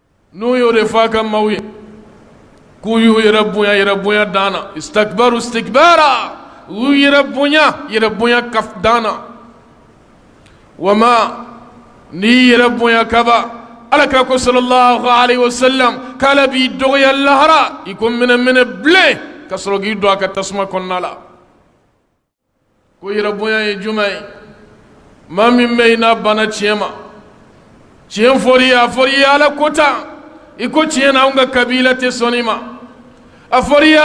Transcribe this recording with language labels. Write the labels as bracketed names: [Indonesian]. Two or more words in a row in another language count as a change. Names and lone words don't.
[Bambara] n'u y'o de fɔ a ka maaw ye k'u y'u yɛrɛ bonya dan na [Arabic] استكبروا استكبارا [Bambara] u y'u yɛrɛ bonya dan na wama n'i yɛrɛ bonya kaba alakira ko [Arabic] صلى الله عليه وسلم [Bambara] k'ala b'i dɔgɔya lahara i ko minɛ bilen ka sɔrɔ k'i don a ka tasuma kɔnɔna la ko yɛrɛ bonya ye jumɛn ye maa min bɛ yen n'a banna tiɲɛ ma tiɲɛ fɔr'i ye a fɔr'i ye ala ko tan i ko tiɲɛ na anw ka kabila tɛ sɔn i ma a fɔr'i ye